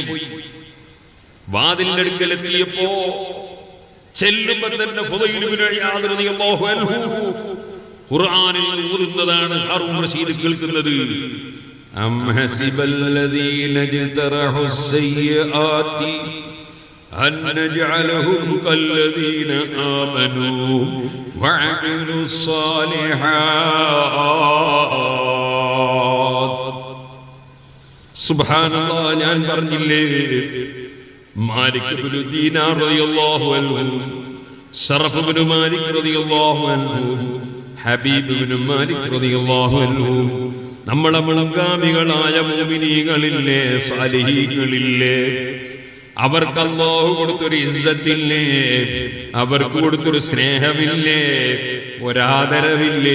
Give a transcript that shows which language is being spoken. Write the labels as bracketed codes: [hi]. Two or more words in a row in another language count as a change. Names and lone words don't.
[ml] വാതിലിന്റെ അടുക്കലെത്തിയപ്പോ ചെല്ലുമ്പോ തന്നെ ഫുളൈൽ ഇബ്നു ഇയാദ് [ar] رضي الله عنه [ml] ഖുർആനിൽ ഊതുന്നതാണ് ഹാറൂൻ റഷീദ് കേൾക്കുന്നത്. [ar] أم حسب الذين اجترحوا السيئات أن نجعلهم كالذين آمنوا وعملوا الصالحات. سبحان الله. [ml] ഞാൻ പറഞ്ഞില്ലേ, മാലിക് ഇബ്നു ദീനാർ [ar] رضي الله عنه, [ml] സറഫ് ഇബ്നു മാലിക് [ar] رضي الله عنه, [ml] ഹബീബ് ഇബ്നു മാലിക് [ar] رضي الله عنه, [ml] നമ്മളെ മുൻഗാമികളായ മുഅ്മിനീകളില്ലേ, സാലിഹീകളില്ലേ, അവർക്ക് അല്ലാഹു കൊടുത്തൊരു ഇസ്സത്തില്ലേ, അവർക്ക് കൊടുത്തൊരു സ്നേഹമില്ലേ, ഒരാദരവില്ലേ?